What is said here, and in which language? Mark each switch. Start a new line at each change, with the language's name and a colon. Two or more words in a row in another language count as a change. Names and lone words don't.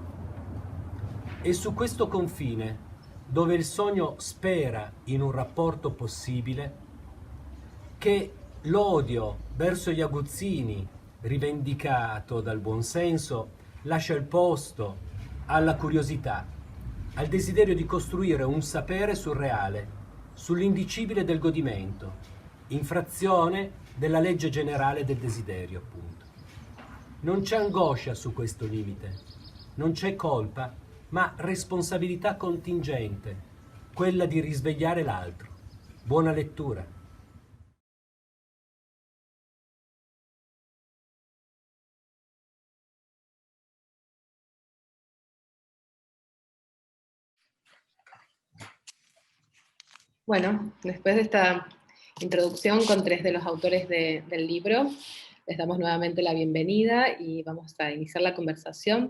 Italian: E su questo confine, dove il sogno spera in un rapporto possibile, che l'odio verso gli aguzzini, rivendicato dal buonsenso, lascia il posto alla curiosità, al desiderio di costruire un sapere surreale, sull'indicibile del godimento, infrazione della legge generale del desiderio, appunto. Non c'è angoscia su questo limite, non c'è colpa, ma responsabilità contingente, quella di risvegliare l'altro. Buona lettura.
Spanish: Bueno, después de esta introducción con tres de los autores del libro, les damos nuevamente la bienvenida y vamos a iniciar la conversación.